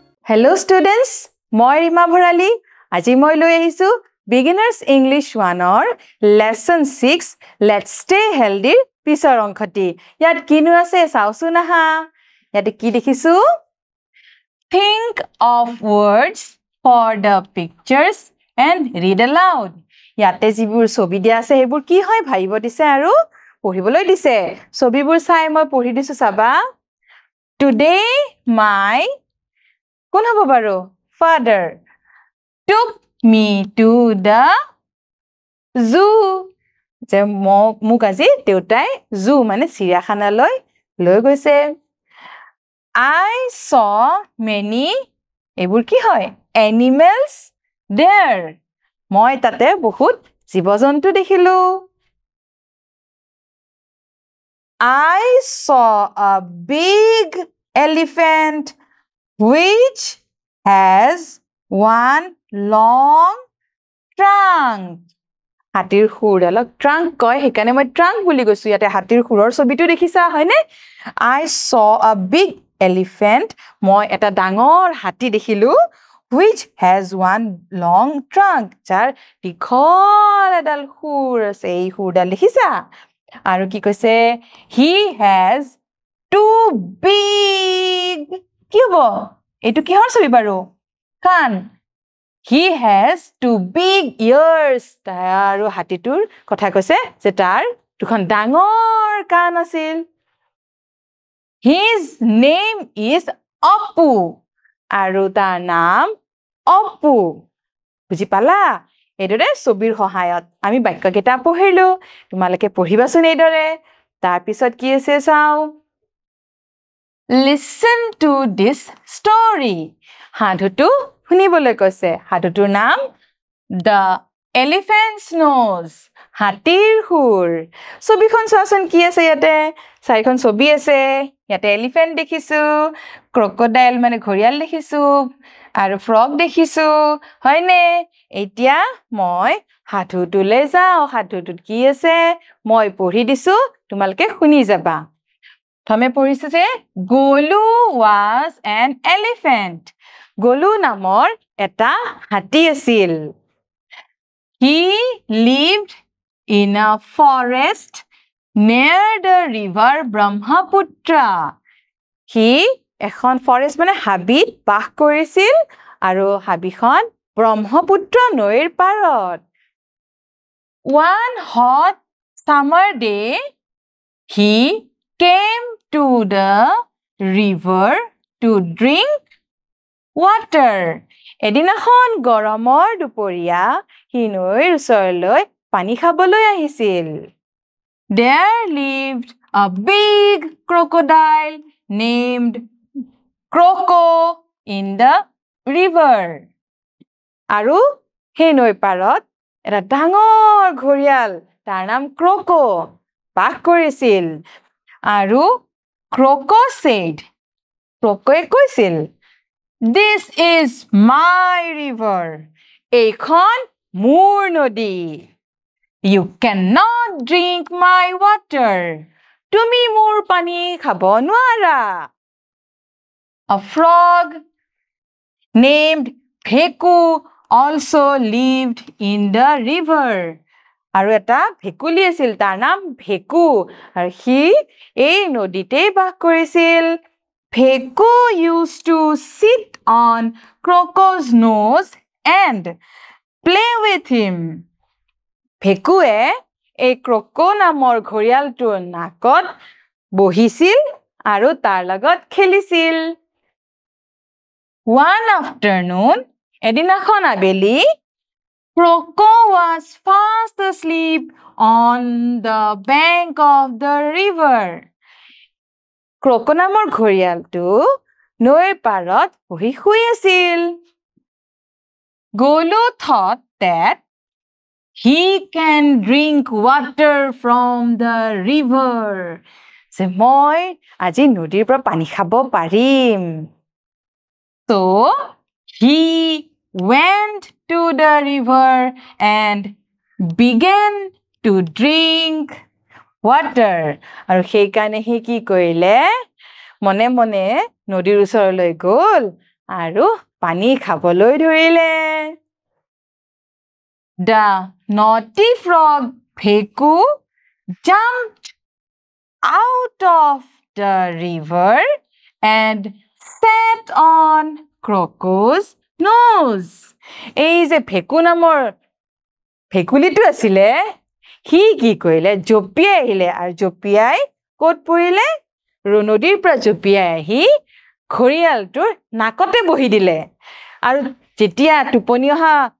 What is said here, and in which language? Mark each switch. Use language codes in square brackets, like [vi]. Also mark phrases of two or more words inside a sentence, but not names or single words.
[en] Hello students, [as] মই ৰিমা ভৰালী আজি মই লৈ আহিছো [en] Beginners English 1 or Lesson 6 Let's Stay Healthy [as] পিছৰ অংকটি ইয়াত কিনো আছে চাওছো না হা ইয়াতে কি দেখিছো [en] Think of words for the pictures and read aloud ইয়াতে [as] যিবোৰ ছবি দিয়া আছে সেইবোৰ কি হয় ভাইব দিছে আৰু পঢ়িবলৈ দিছে ছবিবোৰ চাই মই পঢ়ি দিছো চাবা [en] Today my [as] কোন হ'ব বাৰু [en] father took me to the zoo [as] যে মোক আজি দেউতাই zoo মানে চিৰিয়াখানালৈ লৈ গৈছে [en] I saw many [as] এইবোৰ কি হয় [en] animals there [as] মই তাতে বহুত জীৱ-জন্তু দেখিলো [en] I saw a big elephant which has one long trunk [as] হাতীৰ খুৰডালক ট্ৰাংক কয় হেকানে মই ট্ৰাংক বুলি কৈছো ইয়াতে হাতীৰ খুৰৰ ছবিটো দেখিছা হয়নে [en] I saw a big elephant [as] মই এটা ডাঙৰ হাতী দেখিলো [en] which has one long trunk [as] যাৰ দীঘল এডাল খুৰ আছে এই খুৰডাল দেখিছা আৰু কি কৈছে [en] he has two big [as] কি হ'ব এটো কিহৰ ছবি বাৰু কাণ [en] He has two big ears [as] আৰু হাতীটোৰ কথা কৈছে যে তাৰ দুখন ডাঙৰ কাণ আছিল [en] His name is Appu [as] আৰু তাৰ নাম Appu বুজি পালা এদৰে ছবিৰ সহায়ত আমি বাক্যকেইটা পঢ়িলো তোমালোকে পঢ়িবাচোন এদৰে তাৰ পিছত কি আছে চাও [en] Listen to this story [as] সাধুটো শুনিবলৈ কৈছে হাতুটোৰ নাম The Elephant's Nose হাতীৰ খুৰ ছবিখন চোৱাচোন কি আছে ইয়াতে চাৰিখন ছবি আছে ইয়াতে এলিফেন্ট দেখিছো ক্ৰকডাইল মানে ঘৰিয়াল দেখিছো আৰু ফ্ৰগ দেখিছো হয়নে এতিয়া মই হাতুটোলৈ যাও হাতুটোত কি আছে মই পঢ়ি দিছো তোমালোকে শুনি যাবা থমে পঢ়িছে যে [en] Golu was an elephant [as] Golu নামৰ এটা হাতী আছিল [en] He lived in a forest near the river Brahmaputra [as] He এখন ফৰেষ্ট মানে হাবিত বাস কৰিছিল আৰু হাবিখন ব্ৰহ্মপুত্ৰ নৈৰ পাৰত [en] One hot summer day he came to the river to drink water [as] এদিনাখন গৰমৰ দুপৰীয়া হি নৈৰ ওচৰলৈ পানী খাবলৈ আহিছিল [en] There lived a big crocodile named Croco in the river [as] আৰু সেই নৈ পাৰত এটা ডাঙৰ ঘৰিয়াল তাৰ নাম Croco বাস কৰিছিল আৰু [en] Croco said [as] Crocoe কৈছিল [en] This is my river [as] এইখন মোৰ নদী [en] You cannot drink my water [as] তুমি মোৰ পানী খাব নোৱাৰা [en] A frog named Bheku also lived in the river [as] আৰু এটা ভেকুলি আছিল তাৰ নাম ভেকু আৰু হি এই নদীতে বাস কৰিছিল [en] Bheku used to sit on Croco's nose and play with him [as] ভেকুৱে এই Croco নামৰ ঘৰিয়ালটোৰ নাকত বহিছিল আৰু তাৰ লগত খেলিছিল [en] One afternoon [as] এদিনাখন আবেলি [en] Croco was fast asleep on the bank of the river. [as] Croco নামৰ ঘৰিয়ালটো নৈৰ পাৰত বহি শুই আছিল। [en] Golu thought that he can drink water from the river. [as] যে মই আজি নদীৰ পৰা পানী খাব পাৰিম। [en] So he went to the river and began to drink water [as] আৰু সেই কাৰণে হি কি কৰিলে মনে মনে নদীৰ ওচৰলৈ গ'ল আৰু পানী খাবলৈ ধৰিলে [en] The naughty frog Bheku jumped out of the river and sat on Croco's nose. [as] এই যে ভেকু নামৰ ভেকুলিটো আছিলে হি কি কৰিলে জপিয়াই আহিলে আৰু জপিয়াই ক'ত পৰিলে নদীৰ পৰা জপিয়াই আহি ঘৰিয়ালটোৰ নাকতে বহি দিলে আৰু যেতিয়া টোপনি অহা